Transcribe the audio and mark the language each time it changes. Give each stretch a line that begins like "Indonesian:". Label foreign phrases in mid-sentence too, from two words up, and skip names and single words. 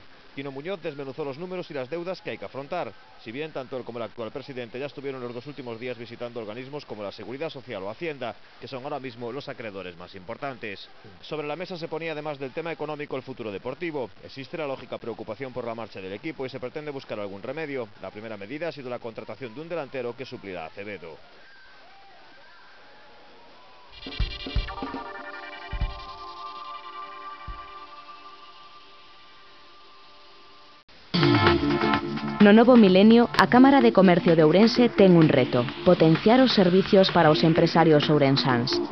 Spanish: Quino Muñoz desmenuzó los números y las deudas que hay que afrontar. Si bien tanto él como el actual presidente ya estuvieron los 2 últimos días visitando organismos como la Seguridad Social o Hacienda, que son ahora mismo los acreedores más importantes. Sobre la mesa se ponía, además del tema económico, el futuro deportivo. Existe la lógica preocupación por la marcha del equipo y se pretende buscar algún remedio. La primera medida ha sido la contratación de un delantero que suplirá a Acevedo.
Galician: No novo milenio, a Cámara de Comercio de Ourense ten un reto: potenciar os servicios para os empresarios ourensáns.